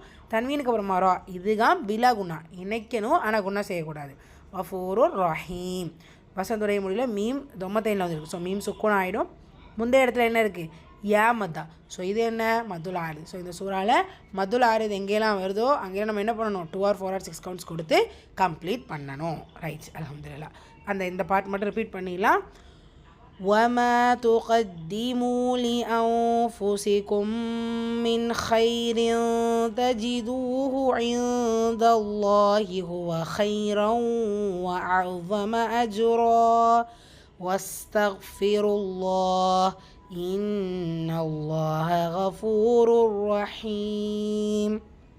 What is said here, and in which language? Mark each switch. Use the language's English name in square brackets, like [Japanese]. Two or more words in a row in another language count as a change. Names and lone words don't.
[Tamil] தன்வீனுக்கு அப்புறமா ரா இதுதான் பிலா குன்னா இணைக்கணும். ஆனால் குன்னா செய்யக்கூடாது. [Arabic] غفور رحيم. [Tamil] வசந்துடைய மொழியில் மீம் தொம்மத்தைனில் வந்துருக்கு. ஸோ மீம் சுக்கூன் ஆகிடும். முந்தைய இடத்துல என்ன இருக்குது? யா மத்தா. ஸோ இது என்ன? மதுல் ஆறு. ஸோ இந்த சூறாவில் மதுல் ஆறு எங்கேலாம் வருதோ அங்கேயும் நம்ம என்ன பண்ணணும்? [English] 2 or 4 or 6 counts [Tamil] கொடுத்து கம்ப்ளீட் பண்ணணும். ரைட் அல்ஹம்துலில்லாஹ். இந்த பார்ட் மட்டும் ரிப்பீட் பண்ணிடலாம். [Arabic] وما تقدموا لأنفسكم من خير تجدوه عند الله هو خيرا وأعظم أجرا واستغفروا الله إن الله غفور رحيم.